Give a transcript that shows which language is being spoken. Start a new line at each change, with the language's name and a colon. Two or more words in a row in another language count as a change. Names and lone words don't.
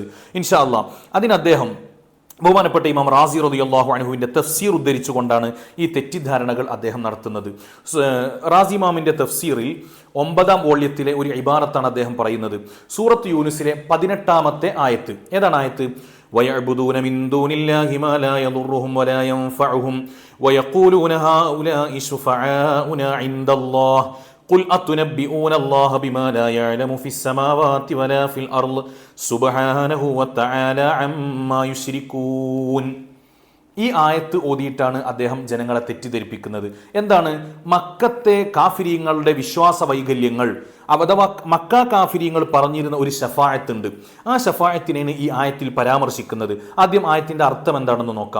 Arabic: إن شاء الله
Malayalam: അതിന് അദ്ദേഹം ബഹുമാനപ്പെട്ട ഇമാം റാസി
Arabic: رضي الله عنه
Malayalam: തഫ്സീർ ഉദ്ധരിച്ചുകൊണ്ടാണ് ഈ തെറ്റിദ്ധാരണകൾ അദ്ദേഹം നടത്തുന്നത്. റാസി ഇമാമിൻ്റെ തഫ്സീറിൽ 9-ാം വോള്യത്തിലെ ഒരു ഇബാറത്താണ് അദ്ദേഹം പറയുന്നത്. സൂറത്ത് യൂനുസിലെ 18-ാമത്തെ ആയത്ത്. ഏതാണ് ആയത്ത്?
Arabic: وَيَعْبُدُونَ مِن دُونِ اللَّهِ مَا لَا يَضُرُّهُمْ وَلَا يَنفَعُهُمْ وَيَقُولُونَ هَؤُلَاءِ شُفَعَاؤُنَا عِندَ اللَّهِ قُلْ أَتُنَبِّئُونَ اللَّهَ بِمَا لَا يَعْلَمُ فِي السَّمَاوَاتِ وَلَا فِي الْأَرْضِ سُبْحَانَهُ وَتَعَالَى عَمَّا يُشْرِكُونَ.
Malayalam: ഈ ആയത്ത് ഓതിയിട്ടാണ് അദ്ദേഹം ജനങ്ങളെ തെറ്റിദ്ധരിപ്പിക്കുന്നത്. എന്താണ്? മക്കത്തെ കാഫിരീങ്ങളുടെ വിശ്വാസ വൈകല്യങ്ങൾ അഥവാ മക്ക കാഫിരീങ്ങൾ പറഞ്ഞിരുന്ന ഒരു ശഫാഅത്ത് ഉണ്ട്. ആ ശഫാഅത്തിനെയാണ് ഈ ആയത്തിൽ പരാമർശിക്കുന്നത്. ആദ്യം ആയത്തിന്റെ അർത്ഥം എന്താണെന്ന് നോക്കാം.